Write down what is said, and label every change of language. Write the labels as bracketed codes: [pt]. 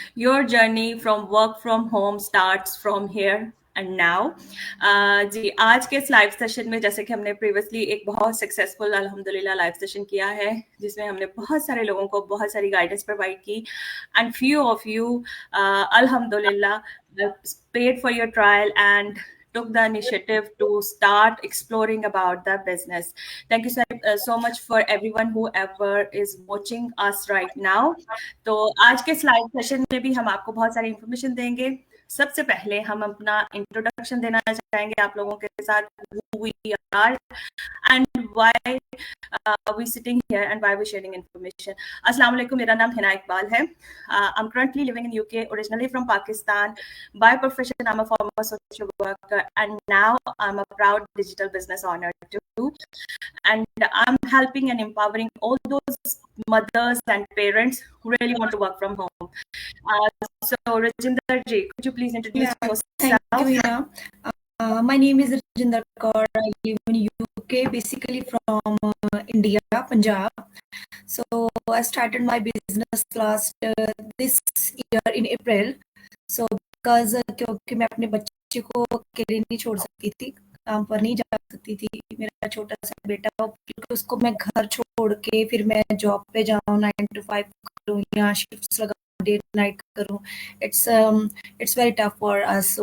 [en] Your journey from work from home starts from here and now. [hi] जी आज के इस live session में जैसे कि हमने प्रीवियसली एक बहुत सक्सेसफुल अल्हम्दुलिल्लाह लाइव सेशन किया है जिसमें हमने बहुत सारे लोगों को बहुत सारी गाइडेंस प्रोवाइड की [en] And few of you अल्हम्दुलिल्लाह paid for your trial and took the initiative to start exploring about the business. Thank you so much for everyone whoever is watching us right now. [hi] तो आज के slide session में भी हम आपको बहुत सारी इंफॉर्मेशन देंगे. सबसे पहले हम अपना इंट्रोडक्शन देना चाहेंगे आप लोगों के साथ [en] who we are and why we sitting here and why we sharing information. [hi] Assalamu alaikum, मेरा नाम हिना इकबाल है. [en] I'm currently living in UK, originally from Pakistan. By profession, I'm a former social worker, and now I'm a proud digital business owner too. And I'm helping and empowering all those mothers and parents who really want to work from home. So, Rajinder ji, could you please introduce yourself? Thank you, Hina. My name is Rajinder Kaur. I live in UK, basically from India, Punjab. So I started my business last this year in April. So because [hi] क्योंकि मैं अपने बच्चे को अकेले नहीं छोड़ सकती थी, काम पर नहीं जा सकती थी, मेरा छोटा सा बेटा हो, क्योंकि उसको मैं घर छोड़ के फिर मैं जॉब पे जाऊँ 9 to 5 करूँ या शिफ्ट्स लगा डे नाइट करूँ, [en] It's very tough for us.